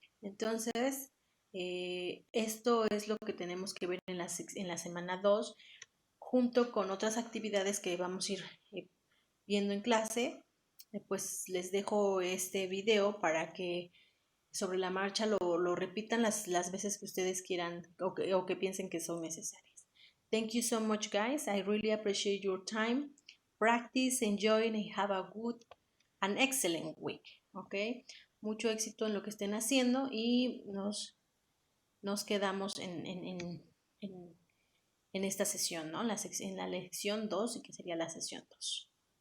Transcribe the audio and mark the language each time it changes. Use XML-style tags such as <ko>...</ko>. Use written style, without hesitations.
<es>Entonces, esto es lo que tenemos que ver en la semana 2, junto con otras actividades que vamos a ir viendo en clase. Pues les dejo este video para que sobre la marcha lo repitan las veces que ustedes quieran o que piensen que son necesarias.</es> <en>Thank you so much, guys. I really appreciate your time. Practice, enjoy, and have a good and excellent week.</en> <es>¿Ok? Mucho éxito en lo que estén haciendo y nos quedamos en esta sesión, ¿no? En la lección 2, que sería la sesión 2.</es>